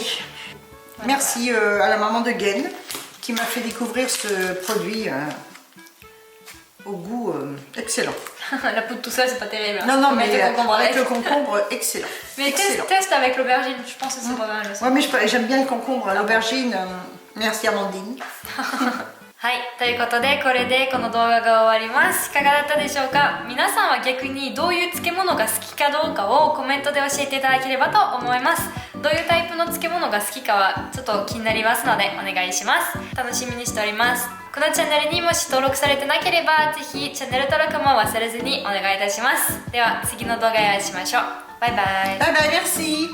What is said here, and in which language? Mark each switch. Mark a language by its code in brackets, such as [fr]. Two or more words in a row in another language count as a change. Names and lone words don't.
[fr] Merci à la maman de Gaine qui m'a fait découvrir ce produit au goût excellent. La poudre tout seul, c'est pas terrible. Hein. Non, Faut mais mettre le concombre avec le concombre, excellent. Mais excellent. teste avec l'aubergine, je pense que c'est pas mal aussi. Ouais, mais j'aime bien le concombre, l'aubergine. Merci Amandine. [ja] はい、ということでこれでこの動画が終わります。いかがだったでしょうか。皆さんは逆にどういう漬物が好きかどうかをコメントで教えていただければと思います。どういうタイプの漬物が好きかはちょっと気になりますのでお願いします。楽しみにしております。このチャンネルにもし登録されてなければぜひチャンネル登録も忘れずにお願いいたします。では次の動画でお会いしましょう。バイバイ。 [fr] Bye bye, merci.